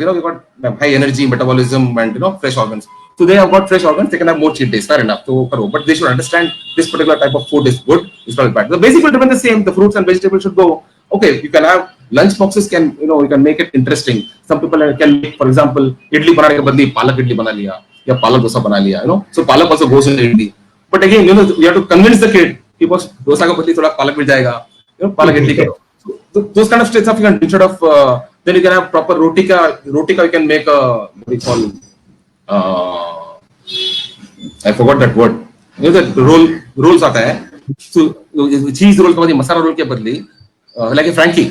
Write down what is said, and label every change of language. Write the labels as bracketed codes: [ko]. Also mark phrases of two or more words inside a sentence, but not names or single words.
[en] They got high energy, metabolism, and fresh organs. So they have got fresh organs. They can have more cheat days. Fair enough. So, but they should understand this particular type of food is good, is not bad. The basic will remain the same. The fruits and vegetables should go. Okay, you can have lunch boxes. You can make it interesting. Some people can make, for example, [hi] इडली बनाने के बदले पालक इडली बना लिया, या पालक डोसा बना लिया. [en] So palak also goes in idli. But again, you have to convince the kid. [hi] Because डोसा का बदले थोड़ा पालक मिल जाएगा. पालक इडली करो. [en] So those kind of stuff you can, instead of then you can have proper [hi] रोटी का [en] you can make a, what do you call, I forgot that word. That rolls [hi] आता है. [en] So cheese roll [hi] के बदले मसाला रोल के बदले [en] like a Frankie.